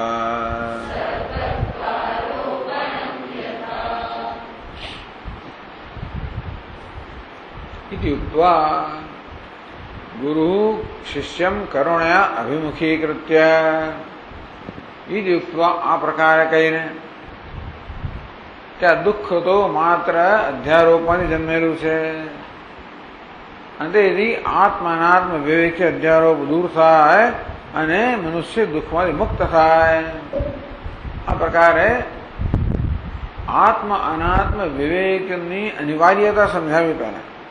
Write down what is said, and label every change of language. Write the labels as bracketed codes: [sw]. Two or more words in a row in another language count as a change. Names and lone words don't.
[sa] इति उक्त्वा गुरुः शिष्यं करुणया अभिमुखीकृत्य इति उक्त्वा [gu] આ પ્રકારે કહીને કે આ દુઃખ તો માત્ર અધ્યારોપણથી જન્મેલું છે અને તેથી આત્માનાત્મ વિવેકથી અધ્યારોપ દૂર થાય અને મનુષ્ય દુઃખમાંથી મુક્ત થાય. આ પ્રકારે આત્મ અનાત્મ વિવેકની અનિવાર્યતા સમજાવી પહેલા.